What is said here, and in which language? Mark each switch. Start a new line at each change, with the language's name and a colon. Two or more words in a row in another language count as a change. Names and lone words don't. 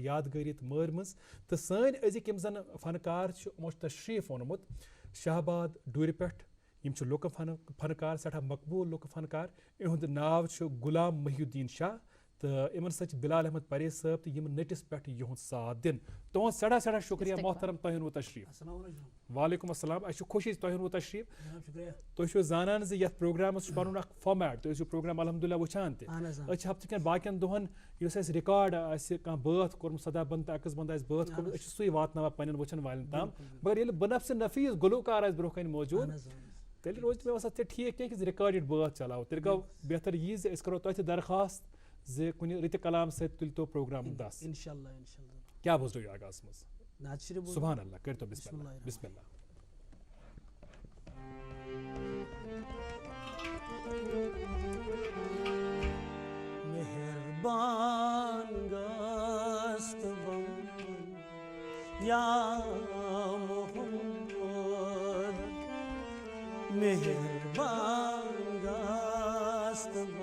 Kashmiri: यादगारी मर मज तो सन अजिक यम जन फनकार यमो तशरीफ ओनमुत शाहबाद डूर पे यम लुक फनकार सठा मकबूल लुक फनकार इहुंद नाव गुलाम महिउद्दीन शाह तो इन सच बिलाल अहमद परेज साहब तो यम नटिस पे युद साथ दिन तुह सड़ा सड़ा शुक्रिया मोहतरम तुम तशरीफ
Arabic: وعليكم السلام
Kashmiri: अस खुशी तुम तशरीफ तुम जानान ये प्रोग्रामस पुन फॉर्मेट तुम प्रोग्राम अलहमदुल्ला वुचान हफ्त कन बाकियन दोहन रिकॉर्ड कह बात कोर्म सदा बंद तो अकस बंद बात कोर्म सू वातन पन्न वुचन वाल तम मगर ये बनफ्स नफीस गुलकार ब्रोह कन मौजूद तेल रोज मे बसान ठीक क्या रिकॉर्डेड बात चलाओ तेल गो बेहतर यह करो तुम दरखास्त जे कुन रित कलाम से तुल तो प्रोग्राम 10 इंशाल्लाह इंशाल्लाह क्या बोझ रही आगाज मज नात शरीफ
Arabic: سبحان الله
Kashmiri: कर तो बिस्मिल्लाह बिस्मिल्लाह मेहरबान गस्त या मोहम्मद मेहरबान गस्त